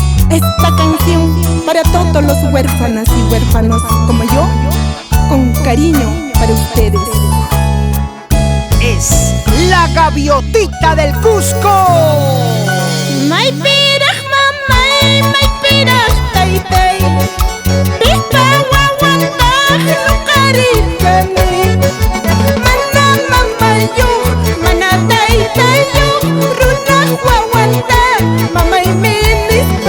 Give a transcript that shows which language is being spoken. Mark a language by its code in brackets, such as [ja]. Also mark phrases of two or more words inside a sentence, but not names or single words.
[es] Esta canción para todos los huérfanas y huérfanos como yo, con cariño para ustedes. Es la gaviotita del Cusco. [qu] May piraj mamay, may piraj taytay, pispa wawantaj luqarikani. Mana mamayuq, mana taytayuq, runaq wawantaj mamay minispa.